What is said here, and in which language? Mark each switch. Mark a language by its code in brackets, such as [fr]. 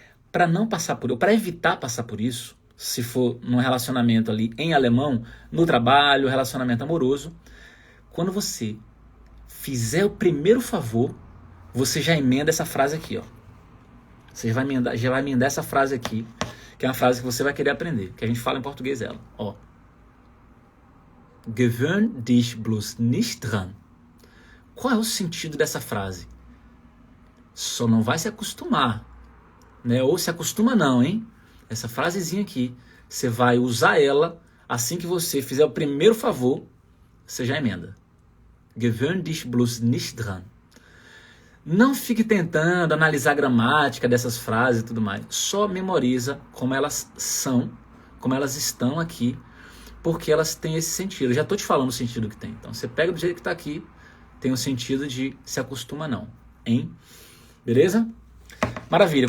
[pt] Para não passar por isso, para evitar passar por isso, se for num relacionamento ali em alemão, no trabalho, relacionamento amoroso, quando você fizer o primeiro favor, você já emenda essa frase aqui, ó. Você já vai emendar essa frase aqui, que é uma frase que você vai querer aprender, que a gente fala em português ela, ó. [de] Gewöhn dich bloß nicht dran. [pt] Qual é o sentido dessa frase? Só não vai se acostumar, né? Ou se acostuma não, hein? Essa frasezinha aqui, você vai usar ela assim que você fizer o primeiro favor, você já emenda. [de] Gewöhn dich bloß nicht dran. [pt] Não fique tentando analisar a gramática dessas frases e tudo mais. Só memoriza como elas são, como elas estão aqui, porque elas têm esse sentido. Eu já estou te falando o sentido que tem. Então, você pega do jeito que está aqui, tem o sentido de se acostuma não, hein? Beleza? Maravilha.